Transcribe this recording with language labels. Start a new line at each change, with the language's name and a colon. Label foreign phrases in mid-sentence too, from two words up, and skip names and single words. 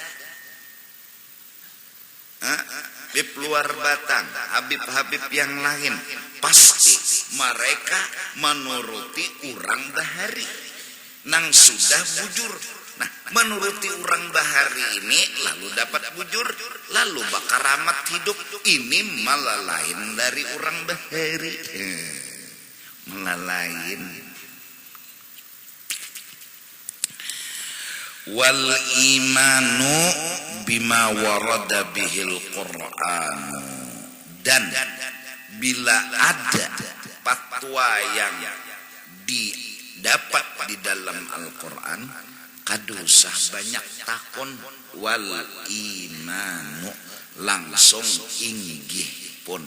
Banjar: Habib luar batang, Habib yang lain, pasti mereka menuruti orang bahari nang sudah bujur. Nah, menuruti orang bahari ini lalu dapat bujur, lalu bakaramat hidup. Ini malah lain dari orang bahari, malah lain.
Arabic: والإيمان بما ورد به القرآن,
Banjar: dan bila ada fatwa yang didapat di dalam Al-Quran, kadusah banyak takon.
Arabic: والإيمان
Banjar: langsung inggih pun.